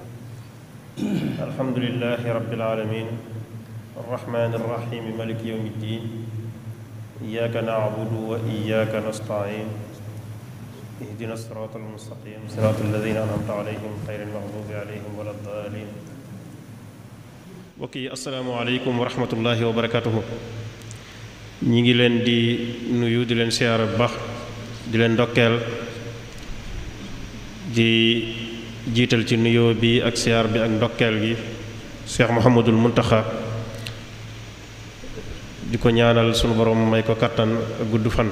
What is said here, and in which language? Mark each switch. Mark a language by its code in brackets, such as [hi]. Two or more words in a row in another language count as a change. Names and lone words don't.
[ar] الحمد لله رب العالمين الرحمن الرحيم مالك يوم الدين إياك نعبد وإياك نستعين اهدنا الصراط المستقيم صراط الذين أنعمت عليهم غير المغضوب عليهم ولا الضالين. [wo] mbokk yi [ar] السلام عليكم ورحمة الله وبركاته. [wo] ñi ngi leen di nuyu di leen siyaara bu baax di leen ndokkeel di jiital ci nuyoo bi ak siyaar bi ak ndokkeel gi Cheikh Mouhamadul Muntaxa di ko ñaanal sunu borom may ko kattan ak gudd fan.